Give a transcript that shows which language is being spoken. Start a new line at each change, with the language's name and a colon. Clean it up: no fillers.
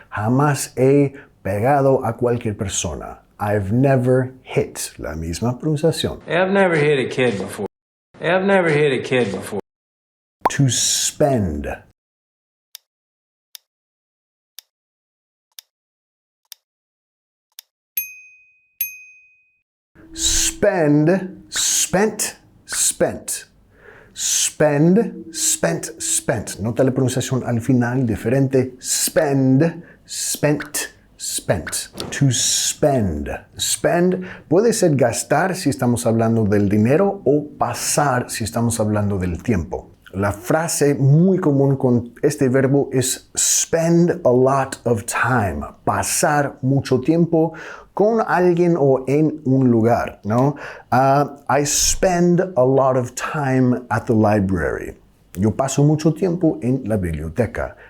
Spanish: Jamás he pegado a cualquier persona.
English: I've never hit.
Spanish: La misma pronunciación.
English: I've never hit a kid before. I've never hit a kid before. To spend. Spend, spent, spent. Spend, spent, spent.
Spanish: Nota la pronunciación al final diferente.
English: Spend, spent, spent. To spend. Spend
Spanish: puede ser gastar si estamos hablando del dinero o pasar si estamos hablando del tiempo. La frase muy común con este verbo es
English: spend a lot of time.
Spanish: Pasar mucho tiempo con alguien o en un lugar, ¿no?
English: I spend a lot of time at the library.
Spanish: Yo paso mucho tiempo en la biblioteca.